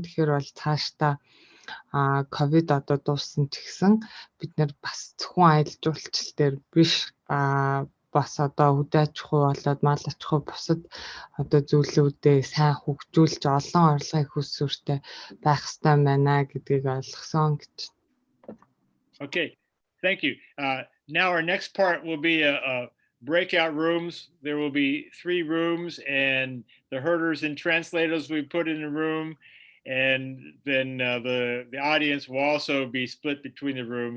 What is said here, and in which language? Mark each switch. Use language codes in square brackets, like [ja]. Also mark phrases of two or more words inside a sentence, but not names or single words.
[mn] Тэгэхээр бол цаашдаа ковид одоо дууссан ч гэсэн бид нар бас зөвхөн аялал жуулчлал дээр биш бас одоо хөдөө аж ахуй болоод мал аж ахуй бусад одоо зүйлүүдээ сайн хөгжүүлж олон орлогын их усүртэй байх ёстой байна гэдгийг ойлгосон гэж. [en] Okay, thank you. Now our next part will be a breakout rooms. There will be 3 rooms, and the herders and translators we put in a room, and then the audience will also be split between the rooms.